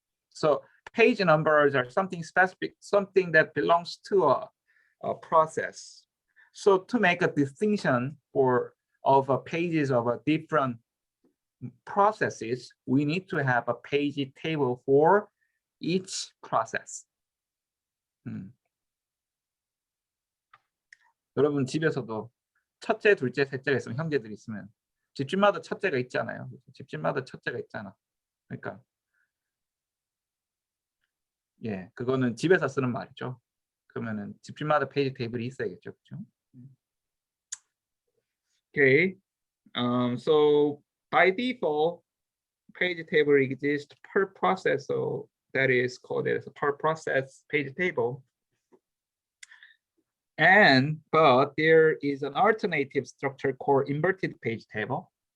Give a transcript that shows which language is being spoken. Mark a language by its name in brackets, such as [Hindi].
[English] So page numbers are something specific, something that belongs to a process. So to make a distinction of pages of different processes, we need to have a page table for each process. [Korean] 여러분 집에서도 첫째, 둘째, 셋째가 있으면 형제들이 있으면 집집마다 첫째가 있잖아요. 집집마다 첫째가 있잖아. 그러니까 예, 그거는 집에서 쓰는 말이죠. 그러면은 집집마다 페이지 테이블이 있어야겠죠, 그렇죠? [English] Okay, so by default, page table exists per process, so that is called as a per process page table. But there is an alternative structure called inverted page table.